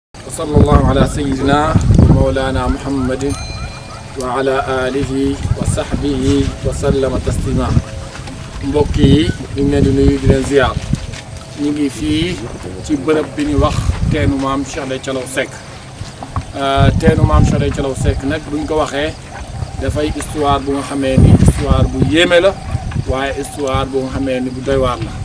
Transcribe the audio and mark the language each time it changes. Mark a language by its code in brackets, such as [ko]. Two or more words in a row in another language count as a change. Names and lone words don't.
[ar] وصلى الله على سيدنا ومولانا محمد وعلى آله وصحبه وسلم تسليما. [wo] mbokk yi ñu ngi leen di nuyu di leen ziar ñu ngi fii ci bërëb bi ñu wax teenu maam Cheikh Ndeye Thialaw Seck teenu maam Cheikh Ndeye Thialaw Seck nag buñ ko waxee dafay histoire bu nga xamee ni histoire bu yéeme la waaye histoire bu nga xamee ni bu doy waar la.